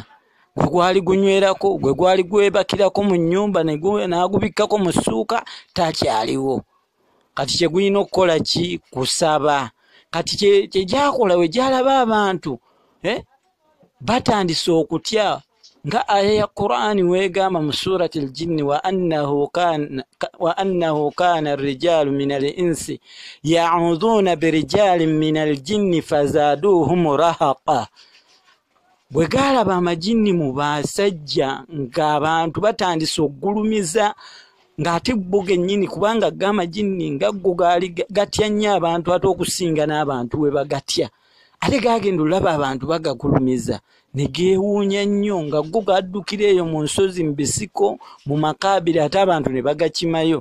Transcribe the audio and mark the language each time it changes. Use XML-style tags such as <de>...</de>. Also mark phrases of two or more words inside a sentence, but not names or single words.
<lg>Gwe gwali gunywerako, gwe gwali gwebakirako mu nnyumba, n'agubikkako mu ssuuka, takyaliwo. Kati kye gulina okukola ki? Kusaba. Kati kye gyakola we gyalaba abantu batandise okutya, nga aya ya Qur'ani weegamba mu</lg> <ar>سورة الجن, وأنه كان رجال من الإنس يعوذون برجال من الجن فزادوهم رهقا.</ar> <lg>Bwe gaalaba amajinni mu basajja ng'abantu batandise okugulumiza, ng'ate bo gennyini, kubanga g'amajinni nga go gaali gatya nnyo abantu ate okusinga n'abantu we bagatya. Ate gaagenda olaba abantu bagagulumiza, ne geewuunya nnyo, nga go gaddukira eyo mu nsozi, mu bisiko, mu makaabiri, ate abantu ne bagakimayo.</lg>